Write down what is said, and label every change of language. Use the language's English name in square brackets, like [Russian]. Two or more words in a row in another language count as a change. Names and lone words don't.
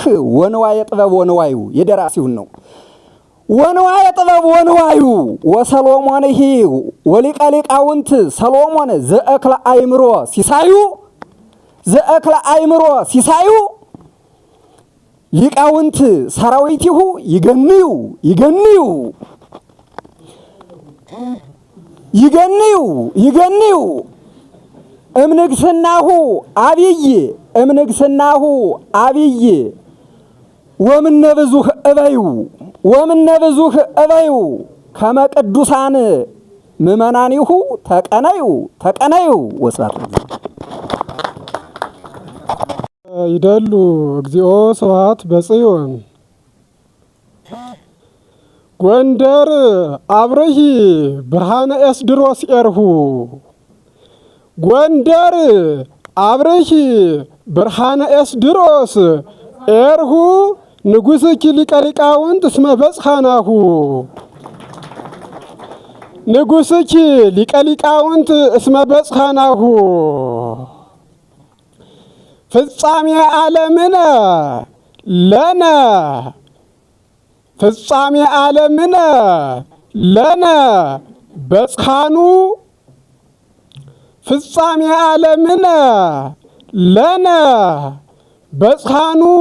[Geez] ወንዋየ ጥበብ ወንዋዩ [Amharic] የደራሲውን ነው። [Geez] ወንዋየ ጥበብ ወንዋዩ ወሰሎሞንሂ ወሊቀ ሊቃውንት ሰሎሞን ዘእክለ አእምሮ ሲሳዩ ዘእክለ አእምሮ ሲሳዩ ሊቃውንት ሰራዊቲሁ ይገንዩ ይገንዩ ይገንዩ ይገንዩ እምንግስናሁ አብይ እምንግስናሁ አብይ ወምነ ብዙህ እበዩ ወምነ ብዙህ እበዩ ከመ ቅዱሳን ምእመናኒሁ ተቀነዩ ተቀነዩ ወስብሐት ይደሉ እግዚኦ ስብሐት በጽዮን ጎንደር አብርሂ ብርሃነ ኤስድሮስ ኤርሁ ጎንደር አብርሂ ብርሃነ ኤስድሮስ ኤርሁ ንጉሥኪ ሊቀ ሊቃውንት እስመ በጽሐናሁ ንጉሥኪ ሊቀ ሊቃውንት እስመ በጽሐናሁ ፍጻሜ ዓለምነ ለነ ፍጻሜ ዓለምነ ለነ በጽሐኑ ፍጻሜ ዓለምነ ለነ በጽሐኑ